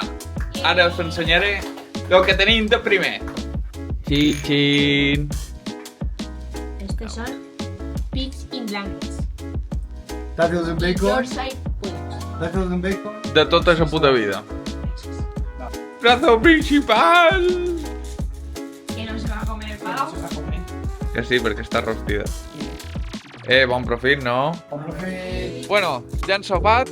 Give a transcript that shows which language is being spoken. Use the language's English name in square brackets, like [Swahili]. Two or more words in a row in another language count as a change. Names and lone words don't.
[Catalan] Ara us ensenyaré el que tenim de primer. Xin. [Spanish] Estos son [English] pigs in blankets. [Spanish] Tacos en bacon. Yorkshire puddings. Tacos en bacon. [Catalan] De tota la puta vida. [Spanish] Plato principal! [Catalan] Que sí, perquè està rostida. Bon profit, no? Bon profit. Bueno, ja han sopat.